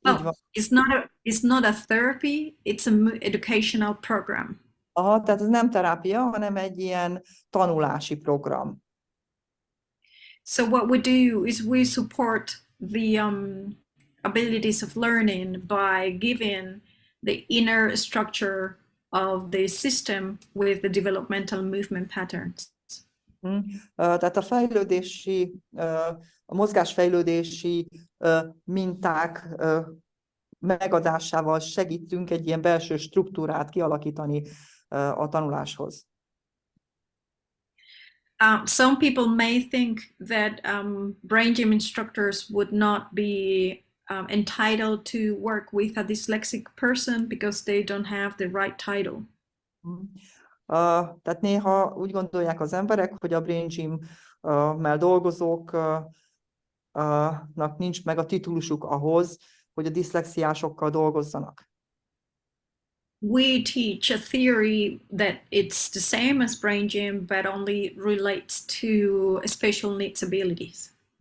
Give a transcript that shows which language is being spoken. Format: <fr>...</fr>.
<en>Oh, it's not a therapy, it's an educational program.</en> <hu>Aha, tehát ez nem terápia, hanem egy ilyen tanulási program.</hu> <en>So what we do is we support the abilities of learning by giving the inner structure of the system with the developmental movement patterns.</en> <hu>Tehát a fejlődési, a mozgásfejlődési minták megadásával segítünk egy ilyen belső struktúrát kialakítani a tanuláshoz.</hu> <en>Some people may think that brain gym instructors would not be entitled to work with a dyslexic person because they don't have the right title.</en> <hu>Tehát néha úgy gondolják az emberek, hogy a brain gym-mel dolgozóknak nincs meg a titulusuk ahhoz, hogy a diszlexiásokkal dolgozzanak.</hu> <en>We teach a theory that it's the same as brain gym, but only relates to special needs abilities.</en>